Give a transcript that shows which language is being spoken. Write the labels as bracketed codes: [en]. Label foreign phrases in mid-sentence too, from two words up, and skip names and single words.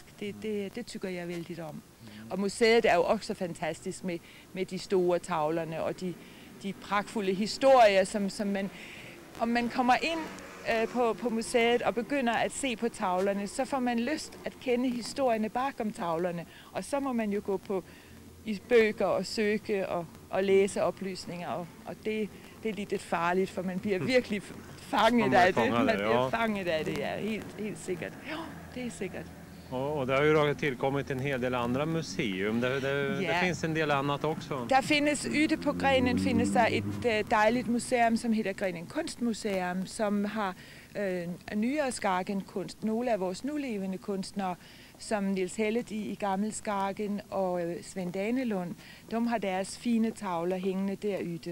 [da] Det tykker jeg vældig om. Og museet er jo også fantastisk med de store tavlerne og de pragtfulde historier, som man, om man kommer ind på museet og begynder at se på tavlerne, så får man lyst at kende historierne bag om tavlerne. Og så må man jo gå i bøger og søge og læse oplysninger, og det er lidt farligt, for man bliver virkelig fanget af det. Man bliver fanget af det, ja, helt sikkert. Ja, det er sikkert. [sv] Och det har ju då tillkommit en hel del andra museum. Det finns en del annat också. [da] Der findes ute på Grenen findes der et dejligt museum, som hedder Grenen Kunstmuseum, som har nyere Skagenkunst. Nogle af vores nulevende kunstnere, som Niels Hellet i Gammel Skagen og Svend Danelund, de har deres fine tavler hængende derude.